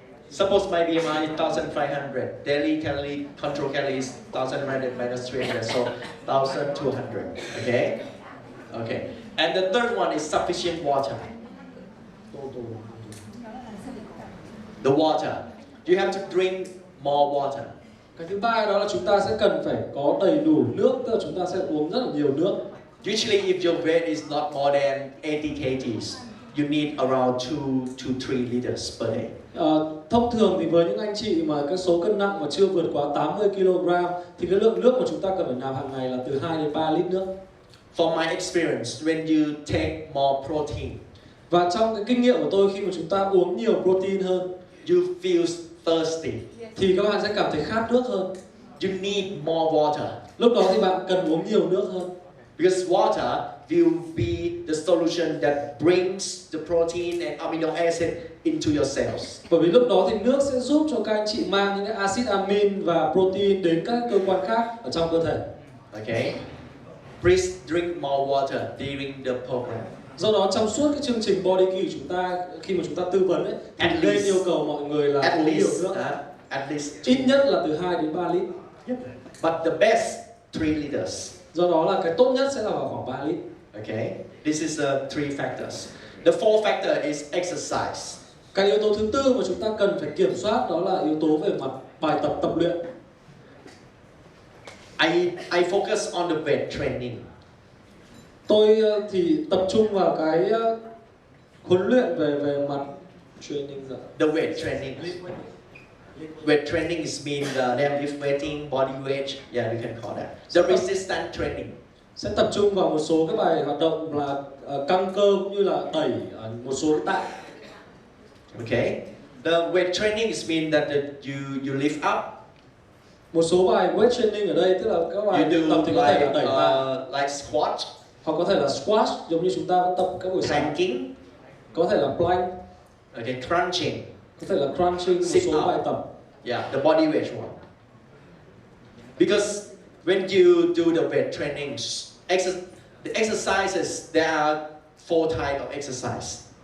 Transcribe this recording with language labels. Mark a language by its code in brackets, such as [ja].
[en] Suppose my BMI is 1,500. Daily calorie control calories 1,100 minus 300, so 1,200. Okay. And the third one is sufficient water. The water. You have to drink more water. [vi] Cái thứ ba đó là chúng ta sẽ cần phải có đầy đủ nước, tức là chúng ta sẽ uống rất là nhiều nước. [en] Usually, if your weight is not more than 80 kgs, you need around 2 to 3 liters per day. [vi] Thông thường thì với những anh chị mà cái số cân nặng mà chưa vượt quá 80 kg thì cái lượng nước mà chúng ta cần phải nạp hàng ngày là từ 2 đến 3 lít nước. [en] For my experience, when you take more protein, [vi] và trong cái kinh nghiệm của tôi, khi mà chúng ta uống nhiều protein hơn, [en] you feel thirsty. [vi] Thì các bạn sẽ cảm thấy khát nước hơn. [en] You need more water. [vi] Lúc đó thì bạn cần uống nhiều nước hơn. [en] Because water will be the solution that brings the protein and amino acid into your cells. [vi] Bởi vì lúc đó thì nước sẽ giúp cho các anh chị mang những cái axit amin và protein đến các cơ quan khác ở trong cơ thể. [en] Okay? Please drink more water during the program. [vi] Do đó trong suốt cái chương trình Body Key của chúng ta, khi mà chúng ta tư vấn ấy, thì nên yêu cầu mọi người là uống nhiều nước. [en] At least [vi] ít nhất là từ 2 đến 3 lít. [en] But the best 3 liters. [vi] Do đó là cái tốt nhất sẽ là vào khoảng 3 lít. [en] Okay? This is the 3 factors. The fourth factor is exercise. [vi] Cái yếu tố thứ tư mà chúng ta cần phải kiểm soát đó là yếu tố về mặt bài tập luyện. [en] I focus on the weight training. [vi] Tôi thì tập trung vào cái huấn luyện về mặt training rồi. [en] The weight training. Weight training is mean deadlift weighting, body weight. Yeah, you can call that. The resistance training. [vi] Sẽ tập trung vào một số cái bài hoạt động là căng cơ cũng như là đẩy một số tạ. [en] Okay. The weight training is mean that you lift up. [vi] Một số bài weight training ở đây tức là các bài tập thì có thể là đẩy tạ, [en] like squat, [vi] hoặc có thể là squat giống như chúng ta vẫn tập các buổi sáng. [en] planking, [vi] có thể là plank, [en] okay, crunching, [vi] có thể là crunching, một số bài tập. [en] Yeah, the body weight one. Because when you do the weight training, the exercises, there are 4 types of exercise.